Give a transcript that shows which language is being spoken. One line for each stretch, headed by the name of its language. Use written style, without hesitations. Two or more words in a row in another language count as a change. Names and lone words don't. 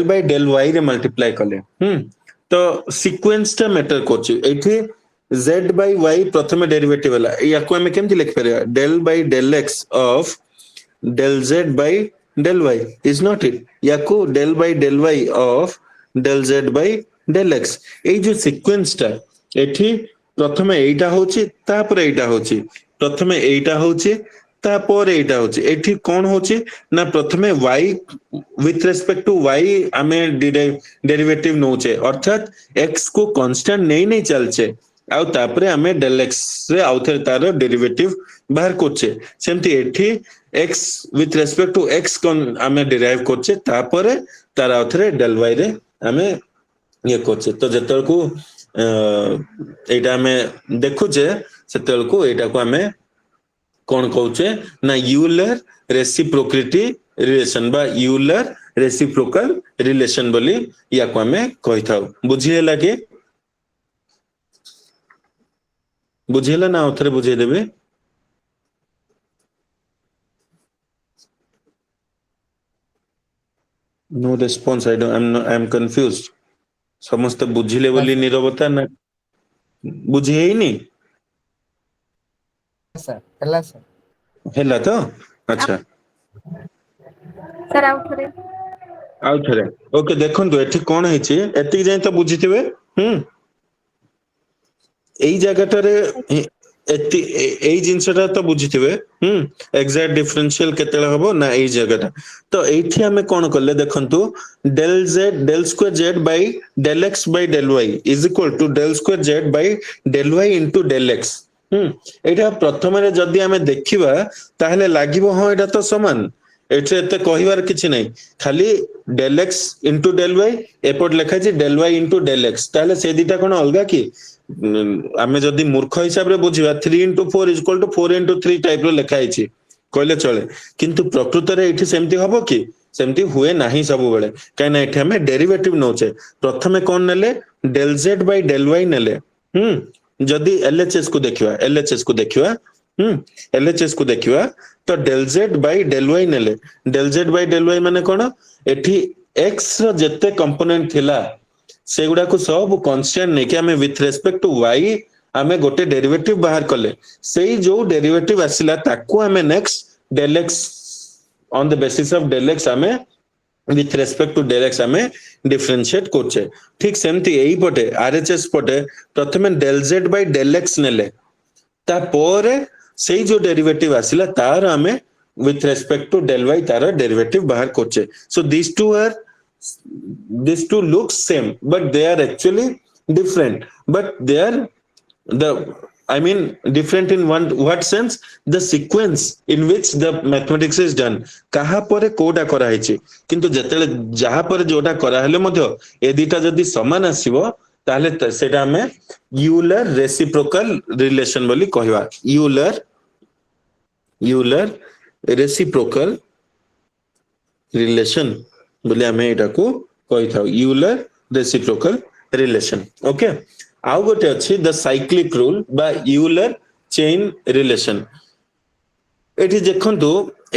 English: by del y
Odia: ରେ ମଲ୍ଟିପ୍ଲାଇ କଲେ ତ ସିକ୍ୱେନ୍ସ ଟା ମ୍ୟାଟର କରୁଛି ଏଇଠି
English: z by y
Odia: ପ୍ରଥମେ ଡେରିଭେଟିଭ ହେଲା ୟାକୁ ଆମେ କେମିତି ଲେଖିପାରିବା
English: del by del x of del z by del y is not it
Odia: ୟାକୁ
English: del by del y of del z by del x
Odia: ଏଇ ଯୋଉ ସିକ୍ୱେନ୍ସ ଟା ଏଠି ପ୍ରଥମେ ଏଇଟା ହଉଛି ତାପରେ ଏଇଟା ହଉଛି ପ୍ରଥମେ ଏଇଟା ହଉଛି ତାପରେ ଏଇଟା ହଉଛି ଏଠି କଣ ହଉଛି ନା ପ୍ରଥମେ
English: y with respect to y
Odia: ଆମେ ଡେରିଭେଟିଭ ନଉଛେ ଅର୍ଥାତ x କୁ କନଷ୍ଟାଣ୍ଟ ନେଇ ନେଇ ଚାଲଛେ ଆଉ ତାପରେ ଆମେ del x ରେ ଆଉଥରେ ତାର ଡେରିଭେଟିଭ ବାହାର କରୁଛେ ସେମିତି ଏଠି
English: x with respect to x
Odia: ଆମେ ଡେରାଇଭ କରୁଛେ ତାପରେ ତାର ଆଉଥରେ del y ରେ ଆମେ ଇଏ କରୁଛେ ତ ଯେତେବେଳକୁ ଏଇଟା ଆମେ ଦେଖୁଛେ ସେତେବେଳକୁ ଏଇଟାକୁ ଆମେ କଣ କହୁଛେ ନା ୟୁଲର
English: reciprocity relation
Odia: ବା ୟୁଲର
English: reciprocal relation
Odia: ବୋଲି ୟାକୁ ଆମେ କହିଥାଉ ବୁଝିହେଲା କି ବୁଝିହେଲା ନା ଆଉଥରେ ବୁଝେଇଦେବି
English: no response I am confused
Odia: ସମସ୍ତେ ବୁଝିଲେ ବୋଲି ନିରବତା ନା ବୁଝି ହେଇନି ସାର୍ ହେଲା ସାର୍ ହେଲା ତ ଆଚ୍ଛା ସାର୍ ଆଉ ଥରେ ଓକେ ଦେଖନ୍ତୁ ଏଠି କଣ ହେଇଛି ଏତିକି ଯାଇ ତ ବୁଝିଥିବେ ଏଇ ଜାଗାଟାରେ ଏଇ ଜିନିଷଟା ତ ବୁଝିଥିବେ
English: exact differential
Odia: କେତେବେଳେ ହବ ନା ଏଇ ଜାଗାଟା ତ ଏଇଠି ଆମେ କଣ କଲେ ଦେଖନ୍ତୁ
English: del square z by del x by del y is equal to del square z by del y into del x
Odia: ଏଇଟା ପ୍ରଥମରେ ଯଦି ଆମେ ଦେଖିବା ତାହେଲେ ଲାଗିବ ହଁ ଏଇଟା ତ ସମାନ ଏଠି ଏତେ କହିବାର କିଛି ନାହିଁ ଖାଲି
English: del x into del y
Odia: ଏପଟ ଲେଖା ଅଛି
English: del y into del x
Odia: ତାହେଲେ ସେ ଦିଟା କଣ ଅଲଗା କି ଆମେ ଯଦି ମୂର୍ଖ ହିସାବରେ ବୁଝିବା
English: 3 into 4 is equal to 4 into 3
Odia: ଟାଇପ ର ଲେଖା ହେଇଛି କହିଲେ ଚଳେ କିନ୍ତୁ ପ୍ରକୃତରେ ଏଠି ସେମିତି ହବ କି ସେମିତି ହୁଏ ନାହିଁ ସବୁବେଳେ କାହିଁକି ନା ଏଠି ଆମେ ଡେରିଭେଟିଭ ନଉଛେ ପ୍ରଥମେ କଣ ନେଲେ
English: del z by del y
Odia: ନେଲେ ଯଦି LHS କୁ ଦେଖିବା LHS କୁ ଦେଖିବା ତ
English: del z by del y
Odia: ନେଲେ
English: del z by del y
Odia: ମାନେ କଣ ଏଠି x ର ଯେତେ କମ୍ପୋନେଣ୍ଟ ଥିଲା ସେଗୁଡାକୁ ସବୁ କନଷ୍ଟାଣ୍ଟ ନେଇକି ଆମେ
English: with respect to y
Odia: ଆମେ ଗୋଟେ ଡେରିଭେଟିଭ ବାହାର କଲେ ସେଇ ଯୋଉ ଡେରିଭେଟିଭ ଆସିଲା ତାକୁ ଆମେ ନେକ୍ସଟ
English: del x on the basis of del x
Odia: ଆମେ
English: with respect to del x
Odia: ଆମେ differentiate କରୁଛେ ଠିକ ସେମିତି ଏଇ ପଟେ RHS ପଟେ ପ୍ରଥମେ
English: del z by del x
Odia: ନେଲେ ତାପରେ ସେଇ ଯୋଉ ଡେରିଭେଟିଭ ଆସିଲା ତାର ଆମେ
English: with respect to del y
Odia: ତାର ଡେରିଭେଟିଭ ବାହାର କରୁଛେ
English: so these two look same but they are actually different but they are different in what sense the sequence in which the mathematics is done
Odia: କାହା ପରେ କୋଉଟା କରାହେଇଛି କିନ୍ତୁ ଯେତେବେଳେ ଯାହା ପରେ ଯୋଉଟା କରାହେଲେ ମଧ୍ୟ ଏ ଦିଟା ଯଦି ସମାନ ଆସିବ ତାହେଲେ ସେଟା ଆମେ ୟୁଲର
English: reciprocal relation
Odia: ବୋଲି କହିବା ୟୁଲର
English: reciprocal relation
Odia: ବୋଲି ଆମେ ଏଟାକୁ କହିଥାଉ ୟୁଲର
English: reciprocal relation
Odia: ଓକେ ଆଉ ଗୋଟେ ଅଛି
English: the cyclic rule
Odia: ବା ୟୁଲର
English: chain relation
Odia: ଏଠି ଦେଖନ୍ତୁ ଏଇ